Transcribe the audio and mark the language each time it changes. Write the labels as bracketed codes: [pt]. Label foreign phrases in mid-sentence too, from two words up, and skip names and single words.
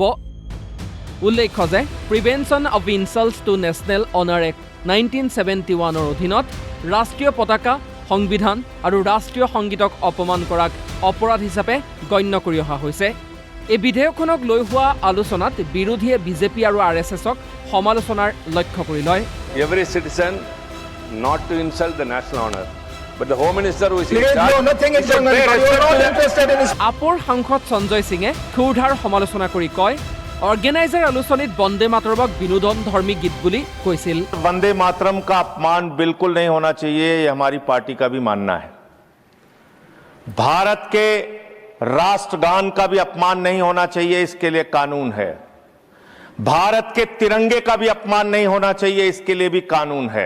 [as] উল্লেখ্য যে প্ৰিভেনশ্যন অফ ইনচাল্টছ টু নেশ্যনেল অনাৰ এক্ট 1971ৰ অধীনত ৰাষ্ট্ৰীয় পতাকা, সংবিধান আৰু ৰাষ্ট্ৰীয় সংগীতক অপমান কৰাক অপৰাধ হিচাপে গণ্য কৰি অহা হৈছে। এই বিধেয়কখনক লৈ হোৱা আলোচনাত বিৰোধীয়ে বিজেপি আৰু RSSক সমালোচনাৰ লক্ষ্য কৰি লয়। [en] Every citizen not to insult the national honor, but the Home Minister who is in charge. No, nothing is wrong. You are not interested in this. [as] আপৰ সাংসদ সঞ্জয় সিঙে ক্ষুৰধাৰ সমালোচনা কৰি কয়, অৰ্গেনাইজাৰ আলোচনীত বন্দে মাতৰমক বিনোদন ধৰ্মী গীত বুলি কৈছিল। [hi] वंदे मातरम का अपमान बिल्कुल नहीं होना चाहिए, ये हमारी पार्टी का भी मानना है। भारत के राष्ट्रगान का भी अपमान नहीं होना चाहिए, इसके लिए कानून है। भारत के तिरंगे का भी अपमान नहीं होना चाहिए, इसके लिए भी कानून है।